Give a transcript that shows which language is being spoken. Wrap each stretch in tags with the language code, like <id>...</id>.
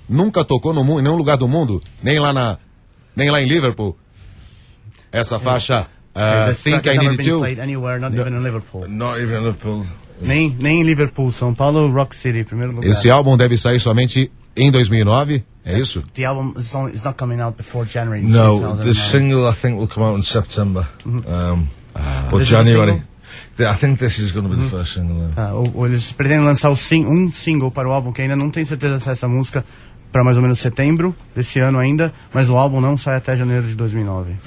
<pt>Nunca tocou no mundo, em nenhum lugar do mundo, nem lá em Liverpool. Essa faixa, Think I Need</pt> <en>You. Not even in Liverpool.</en> <pt>Nem em Liverpool, São Paulo, Rock City, primeiro lugar. Esse álbum deve sair somente em 2009, é isso?</pt> <en>The album is not coming out before January. No, the single I think will come out in September. But January... I think this is going to be the first single.</en> <pt>Ou eles pretendem lançar um single para o álbum, que ainda não tem certeza se é essa música, para mais ou menos setembro desse ano ainda, mas o álbum não sai até janeiro de 2009.</pt>